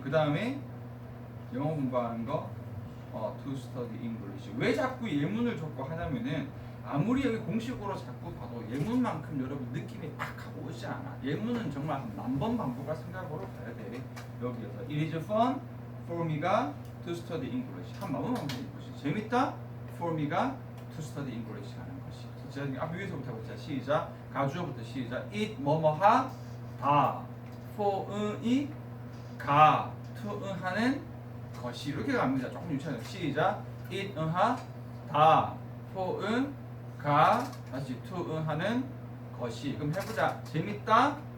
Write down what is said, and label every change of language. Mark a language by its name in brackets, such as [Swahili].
[Korean] 그 다음에 영어 공부하는 거. [English] To study English. [Korean] 왜 자꾸 예문을 적고 하냐면은 아무리 여기 공식으로 자꾸 봐도 예문만큼 여러분 느낌이 딱 하고 오지 않아. 예문은 정말 한 10,000번 반복할 생각으로 가야 돼. [English] 여기에서 It is fun for me가 to study English. [Korean] 한 10,000번 반복해보시. 재밌다 [English] for me가 to study English [Korean] 하는 것이. 제가 앞 위에서부터 해보자. 시작. 가주어부터 시작. It 뭐뭐하 다 for 이 가 to 하는 것이 이렇게 갑니다. 조금 유치하죠. 시작. it 하 다 for 가 다시 to 하는 것이. 그럼 해보자. 재밌다.